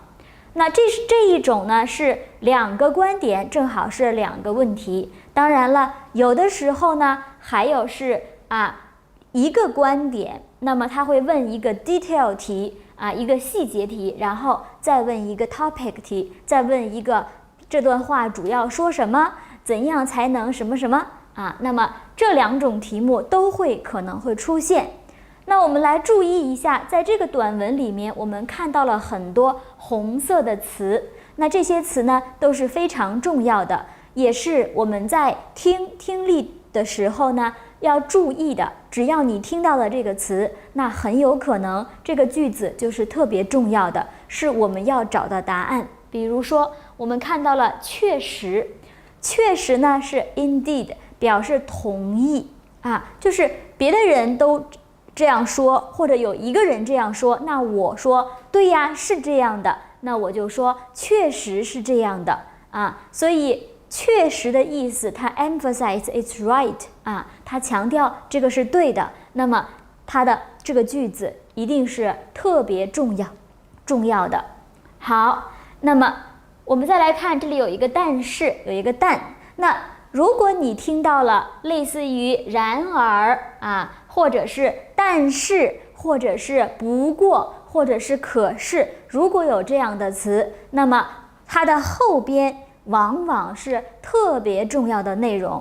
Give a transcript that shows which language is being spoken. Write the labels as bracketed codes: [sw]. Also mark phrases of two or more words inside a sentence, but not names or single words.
[zh] 那這一種呢是兩個觀點，正好是兩個問題。當然了，有的時候呢還有是一個觀點，那麼他會問一個 detail 題一個細節題，然後再問一個 topic 題，再問一個這段話主要說什麼，怎樣才能什麼什麼那麼這兩種題目都可能會出現。那我們來注意一下，在這個短文裡面，我們看到了很多紅色的詞。那這些詞呢，都是非常重要的，也是我們在聽力的時候呢要注意的。只要你聽到了這個詞，那很有可能這個句子就是特別重要的，是我們要找的答案。比如說，我們看到了確實，確實呢是 indeed，表示同意就是別的人都這樣說，或者有一個人這樣說，那我說對呀，是這樣的，那我就說確實是這樣的所以確實的意思，它 [en] emphasize it's right [zh] 它強調這個是對的，那麼它的這個句子一定是特別重要的。好，那麼我們再來看，這裡有一個但是，有一個但。那如果你聽到了類似於然而或者是但是，或者是不過，或者是可是，如果有這樣的詞，那麼它的後邊往往是特別重要的內容。